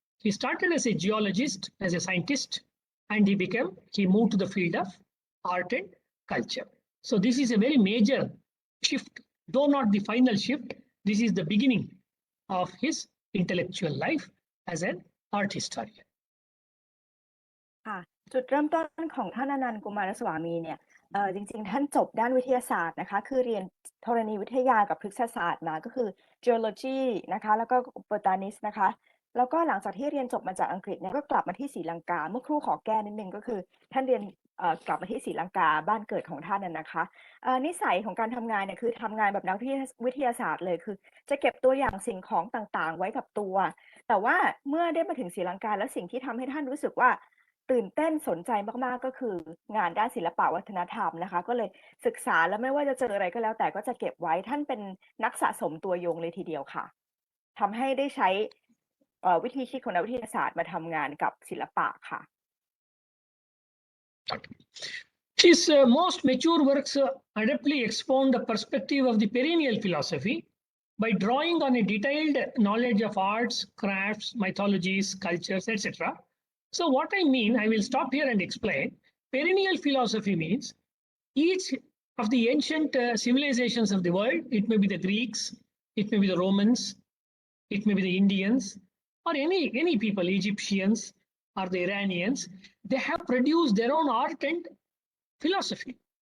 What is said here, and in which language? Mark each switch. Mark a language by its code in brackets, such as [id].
[en] He started as a geologist, as a scientist, and he moved to the field of art and culture. So this is a very major shift, though not the final shift. This is the beginning of his intellectual life as an art historian. [th] ค่ะจุดเริ่มต้นของท่านอนันต์กุมารสวามีเนี่ยจริงๆท่านจบด้านวิทยาศาสตร์นะคะคือเรียนธรณีวิทยากับพฤกษศาสตร์มาก็คือ geology นะคะแล้วก็ botanist นะคะแล้วก็หลังจากที่เรียนจบมาจากอังกฤษเนี่ยก็กลับมาที่ศรีลังกาเมื่อครู่ขอแก้นิดนึงก็คือท่านเรียน กลับมาที่ศรีลังกาบ้านเกิดของท่านนะคะนิสัยของการทำงานเนี่ยคือทำงานแบบนักวิทยาศาสตร์เลยคือจะเก็บตัวอย่างสิ่งของต่างๆไว้กับตัวแต่ว่าเมื่อได้มาถึงศรีลังกาแล้วสิ่งที่ทำให้ท่านรู้สึกว่าตื่นเต้นสนใจมากๆก็คืองานด้านศิลปวัฒนธรรมนะคะก็เลยศึกษาแล้วไม่ว่าจะเจออะไรก็แล้วแต่ก็จะเก็บไว้ท่านเป็นนักสะสมตัวยงเลยทีเดียวค่ะทำให้ได้ใช้วิธีคิดของนักวิทยาศาสตร์มาทำงานกับศิลปะค่ะ [en] His most mature works adeptly expound the perspective of the perennial philosophy by drawing on a detailed knowledge of arts, crafts, mythologies, cultures, etc. So what I mean, I will stop here and explain. Perennial philosophy means each of the ancient civilizations of the world, it may be the Greeks, it may be the Romans, it may be the Indians, or any people, Egyptians or the Iranians, they have produced their own art and philosophy.